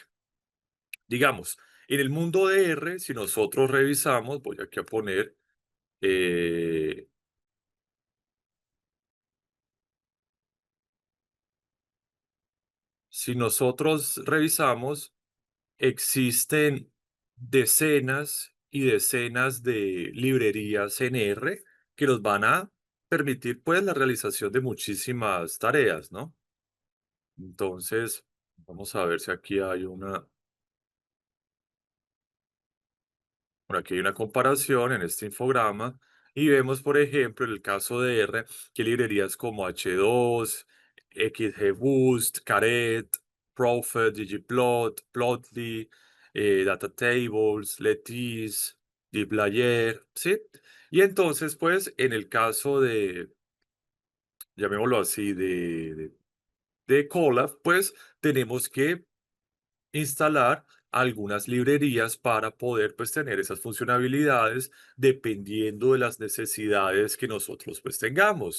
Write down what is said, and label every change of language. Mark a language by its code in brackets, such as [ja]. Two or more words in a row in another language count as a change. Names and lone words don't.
[es] Digamos, en el mundo de R, si nosotros revisamos, voy aquí a poner, eh, si nosotros revisamos, existen decenas y decenas de librerías en R que nos van a permitir pues la realización de muchísimas tareas, ¿no? Entonces, vamos a ver si aquí hay aquí hay una comparación en este infograma y vemos, por ejemplo, en el caso de R, que librerías como H2, XGBoost, Caret, Prophet, ggplot, Plotly, Datatables, Lettice, dplyr, ¿sí? Y entonces, pues, en el caso llamémoslo así, de Colab, pues, tenemos que instalar algunas librerías para poder pues tener esas funcionalidades dependiendo de las necesidades que nosotros pues tengamos.